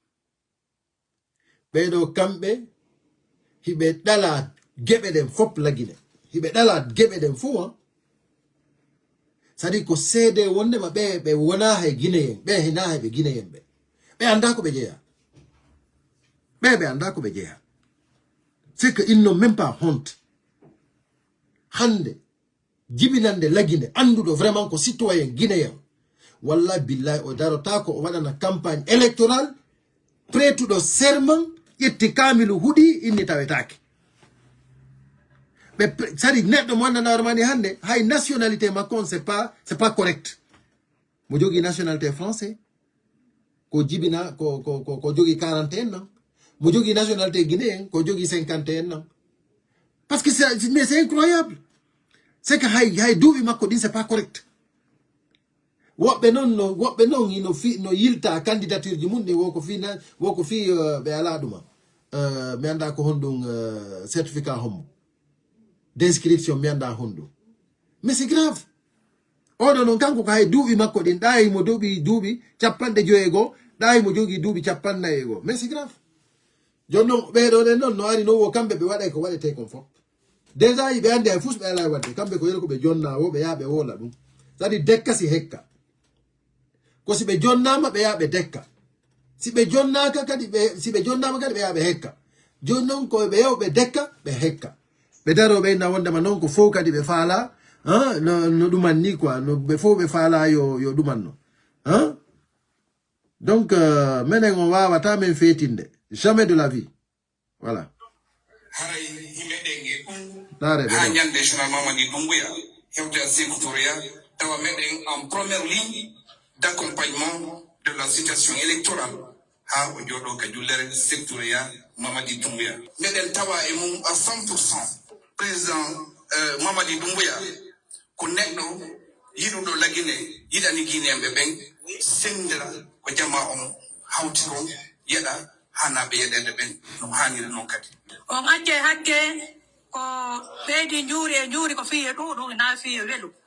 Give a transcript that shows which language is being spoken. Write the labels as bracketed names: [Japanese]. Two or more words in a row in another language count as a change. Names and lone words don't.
[Fula] ɓeɗo kamɓe hiɓe ɗala geɓe ɗen fop lagine hiɓe ɗala geɓe ɗen fuu sadi ko seede wondema ɓe wona hay guinéen ɓe hina hay ɓe guinéen ɓe anda ko ɓe jeeya ɓe anda ko ɓe jeeya [French] c'est que ils n'ont même pas honte [Fula] hande jibinande lagine anduɗo vraiment ko citoyen guinéen [Arabic] والله بالله [Fula] o darota ko o waɗana [French] campagne électorale [Fula] pretuɗo serment ƴetti kamilu huuɗi inni tawetake ɓe sadi neɗɗo mo wannana mani hande hay nationalité makko [French] c'est pas correct [Fula] mo jogui [French] nationalité français [Fula] ko jibina ko jogui 41 ans mo jogui [French] nationalité guinéen [Fula] ko jogui 51 ans [French] parce que c'est incroyable c'est que [Fula] hay duuɓi makko ɗin [French] c'est pas correct [Fula] woɓɓe noon no yilta candidature ji mum ni woko fi ɓe ala ɗuma mi anda ko honɗum certificat hommo d'inscription mi anda honɗum [French] mais c'est grave [Fula] oɗo noon kanko ko hay duuɓi makko ɗin ɗayimo duuɓi 50 ɗayimo jogui duuɓi 50 [French] mais c'est grave [Fula] joni noon ɓeɗo ɗen noon no ari no wo kamɓe ɓe waɗay ko waɗete kon fof déjà ɓe andi hay fus ɓe ala wadde kamɓe ko yelo ko ɓe jonnawo ɓe yaha ɓe wola ɗum [French] c'est-à-dire [Fula] dekka si hekka ko si ɓe jonnama ɓe yaha ɓe dekka si ɓe jonnaka kadi si ɓe jonnama kadi ɓe yaha ɓe hekka joni noon ko ɓe yaw ɓe dekka ɓe hekka ɓe daro ɓeyna wondema noon ko fof kadi ɓe faala no ɗuman ni quoi no ɓe fof ɓe faala yo ɗuman no donc menen on wawata men fetinde [French] jamais de la vie voilà [Fula] haray himɓe ɗenge ha ñande national Mamadi Doumbouya hewde sécuritaire tawa meɗen [French] en première ligne d'accompagnement de la situation électorale [Fula] ha o jooɗo ka jullere sectoria Mamadi Doumbouya meɗen tawa e mum à 100% président Mamadi Doumbouya ko neɗɗo yiɗuɗo lagine yiɗani guinéenɓe ɓen sendira ko jama on hawti ko yeɗa hanaɓe yeɗede ɓen no hanniri noon kadi on acce hakke ko ɓeydi juuri ko fiye ɗuɗum na fiye welu